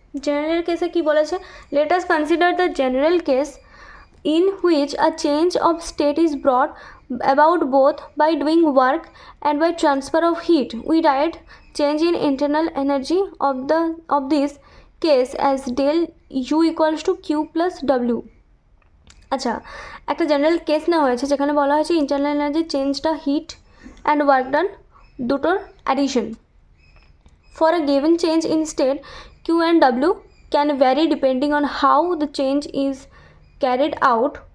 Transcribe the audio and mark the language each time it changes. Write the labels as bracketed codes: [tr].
[bn] General কেসে কি বলেছে, [en] Let us consider the general case in which a change of state is brought about both by doing work and by transfer of heat. We write change in internal energy of this case as del U equals to Q plus W. [bn] আচ্ছা, একটা general case নেওয়া হয়েছে যেখানে বলা হয়েছে internal energy চেঞ্জটা hit and work done দুটোর addition. [en] For a given change in state, Q and W can vary depending on how the change is carried out.